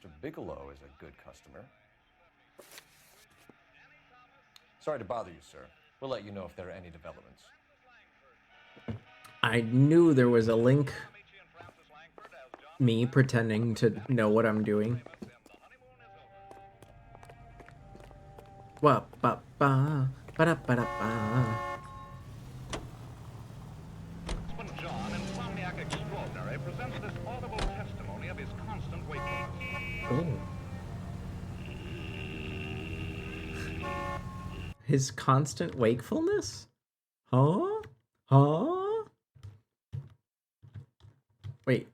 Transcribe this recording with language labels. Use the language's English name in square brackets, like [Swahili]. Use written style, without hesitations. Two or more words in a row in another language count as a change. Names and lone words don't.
[English] Bigelow is a good customer. Sorry to bother you, sir. We'll let you know if there are any developments. I knew there was a link. Me pretending to know what I'm doing. Wa ba ba ba da ba da ba. When John, insomniac extraordinary, presents this audible testimony of his constant waking. His constant wakefulness? Huh? Huh? Wait.